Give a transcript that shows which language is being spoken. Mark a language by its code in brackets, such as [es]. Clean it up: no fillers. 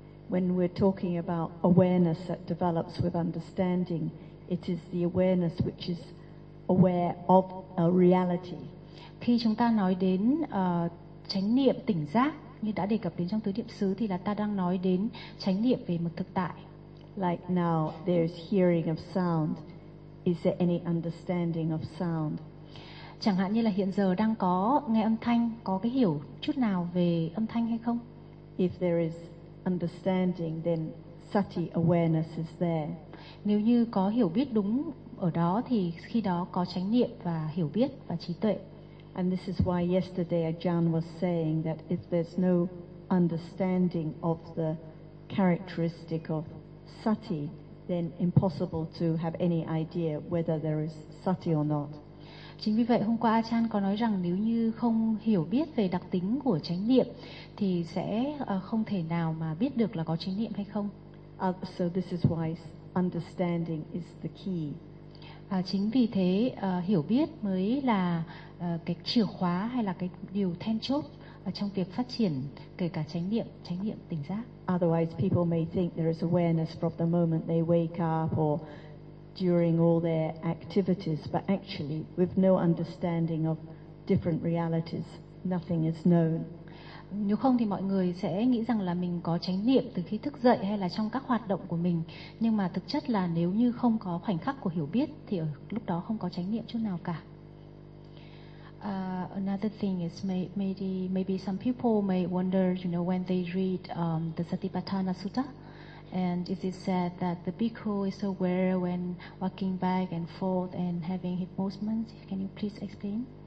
[en] When we're talking about awareness that develops with understanding, it is the awareness which is aware of a reality. [vi] Khi chúng ta nói đến chánh niệm tỉnh giác như đã đề cập đến trong tứ niệm xứ thì là ta đang nói đến chánh niệm về một thực tại. [en] Like now, there's hearing of sound. Is there any understanding of sound? [vi] Chẳng hạn như là hiện giờ đang có nghe âm thanh, có cái hiểu chút nào về âm thanh hay không? [en] If there is understanding, then sati awareness is there. [vi] Nếu như có hiểu biết đúng ở đó thì khi đó có chánh niệm và hiểu biết và trí tuệ. [en] And this is why yesterday Ajahn was saying that if there's no understanding of the characteristic of sati, then impossible to have any idea whether there is sati or not. [vi] Chính vì vậy hôm qua Achan có nói rằng nếu như không hiểu biết về đặc tính của chánh niệm thì sẽ không thể nào mà biết được là có chánh niệm hay không. [en] So this is why understanding is the key. [vi] Chính vì thế hiểu biết mới là cái chìa khóa hay là cái điều then chốt trong việc phát triển kể cả chánh niệm tỉnh giác. [en] Otherwise, people may think there is awareness from the moment they wake up, or during all their activities, but actually with no understanding of different realities, nothing is known. [vi] Nếu không thì mọi người sẽ nghĩ rằng là mình có chánh niệm từ khi thức dậy hay là trong các hoạt động của mình, nhưng mà thực chất là nếu như không có khoảnh khắc của hiểu biết thì ở lúc đó không có chánh niệm chút nào cả. [en] Another thing is maybe some people may wonder, you know, when they read the Satipatthana Sutta, and it is said that the bhikkhu is aware when walking back and forth and having hip movements. Can you please explain?